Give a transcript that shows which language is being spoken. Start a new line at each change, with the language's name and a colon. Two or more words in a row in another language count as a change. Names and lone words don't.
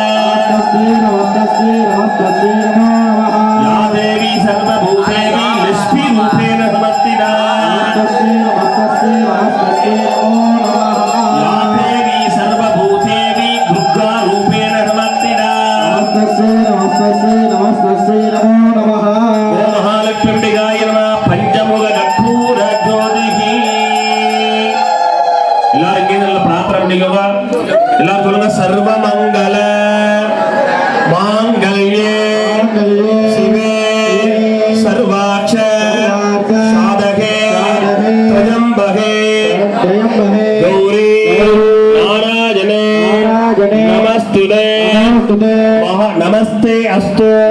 Sanskrit: या देवी सर्वभूतेषु लक्ष्मीरूपेण समर्थिता या देवी सर्वभूतेषु दुर्गारूपेण समर्थिता महालक्ष्म्यम्बिकाय नमः पंचमुख कर्पूर ज्योतिः
Tamil: எல்லாரும் இங்கே நல்ல பிரார்த்தனை பண்ணிக்கோங்க. எல்லாரும் சொல்லுங்க
Sanskrit: सर्वमङ्गल माङ्गल्ये शिवे सर्वार्थ साधके त्र्यम्बके गौरि नारायणि नमोऽस्तुते नमस्ते अस्तु